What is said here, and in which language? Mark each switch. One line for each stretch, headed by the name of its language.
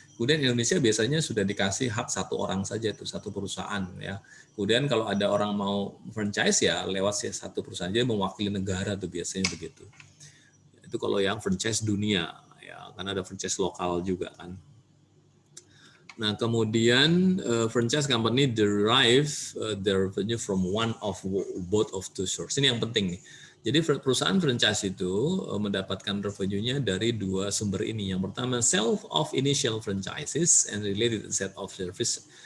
Indonesian: Kemudian Indonesia biasanya sudah dikasih hak satu orang saja, itu satu perusahaan ya. Kemudian kalau ada orang mau franchise ya lewat satu perusahaan, jadi mewakili negara tuh biasanya begitu. Itu kalau yang franchise dunia ya, karena ada franchise lokal juga kan. Nah, kemudian
English: franchise company derive their revenue from one of both of two sources.
Indonesian: Ini yang penting nih. Jadi perusahaan franchise itu mendapatkan revenue-nya dari dua sumber ini. Yang pertama
English: sale of initial franchises and related set of service.